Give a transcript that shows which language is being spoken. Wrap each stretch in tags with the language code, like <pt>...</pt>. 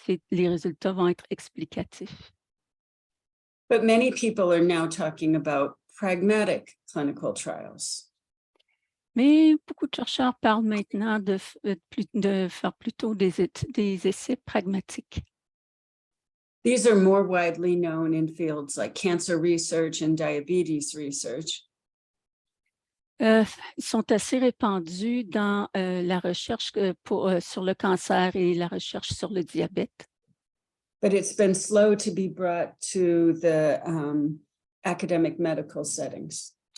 <fr>Les résultats vont être explicatifs.</fr> <en>But many people are now talking about pragmatic clinical trials.</en> <fr>Mais beaucoup de chercheurs parlent maintenant de faire plutôt des essais pragmatiques.</fr> <en>These are more widely known in fields like cancer research and diabetes research.</en> <fr>Ils sont assez répandus dans la recherche sur le cancer et la recherche sur le diabète.</fr> <en>But it's been slow to be brought to the academic medical settings.</en>